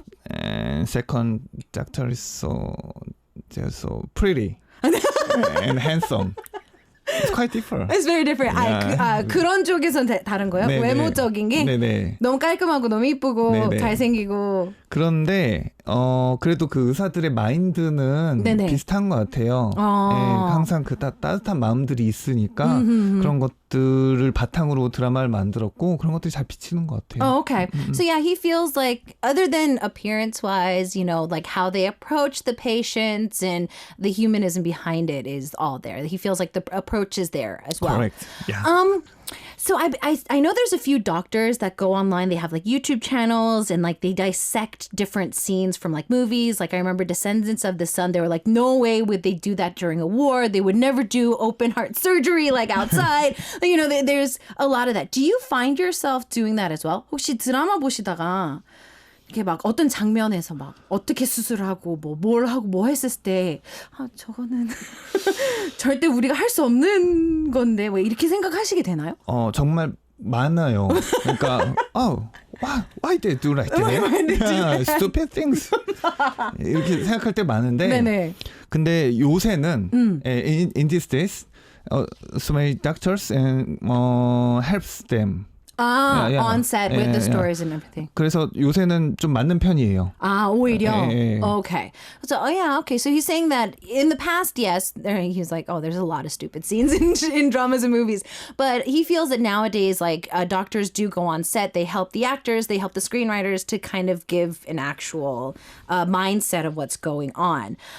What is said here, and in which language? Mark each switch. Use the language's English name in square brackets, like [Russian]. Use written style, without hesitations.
[English] And second, doctor is they're so pretty and handsome. It's quite different. It's very different. Yeah. [Korean] 그런 쪽에선 다른 거예요? 네네. 외모적인 게 네네. 너무 깔끔하고 너무 이쁘고 네네. 잘생기고. 그런데 그래도 그 의사들의 마인드는 네네. 비슷한 것 같아요. 네, 항상 그 따뜻한 마음들이 있으니까 그런 것들을 바탕으로 드라마를 만들었고 그런 것들이 잘 비치는 것 같아요. [English] Oh, okay. So yeah, he feels like other than appearance-wise, like how they approach the patients and the humanism behind it is all there. He feels like the approach is there as well. Correct. Yeah. So I know there's a few doctors that go online. They have like YouTube channels and like they dissect different scenes from like movies. Like I remember Descendants of the Sun. They were like, no way would they do that during a war. They would never do open heart surgery like outside. There's a lot of that. Do you find yourself doing that as well? [Korean] 혹시 드라마 보시다가 이렇게 막 어떤 장면에서 막 어떻게 수술하고 뭘 하고 뭐 했을 때 저거는 절대 우리가 할 수 없는 건데 왜 이렇게 생각하시게 되나요? 정말 많아요. 그러니까 [English] why they do like that? Stupid things. [Korean] 이렇게 생각할 때 많은데 네네. 근데 요새는 [English] in these days so many doctors and helps them. On set with the stories and everything. [Korean] 그래서 요새는 좀 맞는 편이에요. 오히려. 예. [English] Okay. So, okay. So he's saying that in the past, yes, he's like, there's a lot of stupid scenes in dramas and movies. But he feels that nowadays, like, doctors do go on set. They help the actors. They help the screenwriters to kind of give an actual mindset of what's going on.